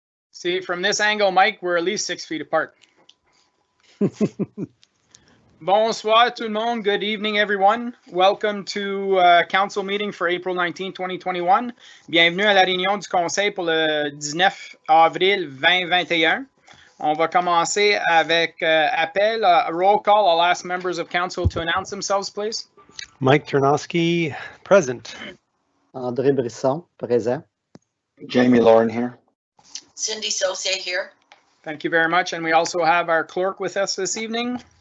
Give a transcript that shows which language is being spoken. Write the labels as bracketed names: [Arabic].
[English] See, from this angle, Mike, we're at least 6 feet apart. [French] Bonsoir tout le monde. [English] Good evening, everyone. Welcome to council meeting for April 19, 2021. [French] Bienvenue à la réunion du conseil pour le 19 avril 2021. On va commencer avec appel, [English] roll call. I'll ask members of council to announce themselves, please. Mike Ternowski, present. [French] André Brisson, présent. [English] Jamie Lauren here. Cindy Saucier here. Thank you very much. And we also have our clerk with us this evening.